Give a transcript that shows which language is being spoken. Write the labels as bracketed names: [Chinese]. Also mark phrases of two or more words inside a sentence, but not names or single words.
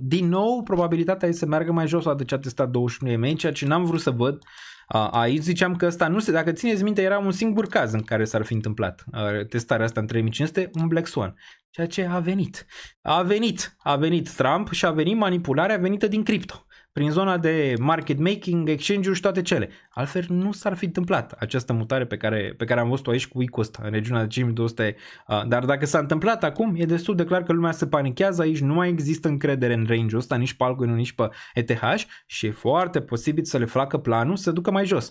[Romanian] Din nou, probabilitatea e să meargă mai jos odată ce a testat 21 EMA, ceea ce n-am vrut să văd. Aici ziceam că ăsta nu se... Dacă țineți minte, era un singur caz în care s-ar fi întâmplat testarea asta în 3500, un Black Swan. Ceea ce a venit. A venit Trump și a venit manipularea venită din cripto. Prin zona de [English] market making, [Romanian] exchange-uri și toate cele. Altfel nu s-ar fi întâmplat această mutare pe care am văzut-o aici cu week-ul ăsta, în regiunea de 5200. Dar dacă s-a întâmplat acum, e destul de clar că lumea se panichează aici, nu mai există încredere în range-ul ăsta, nici pe Altcoin, nici pe ETH și e foarte posibil să le facă planul să ducă mai jos.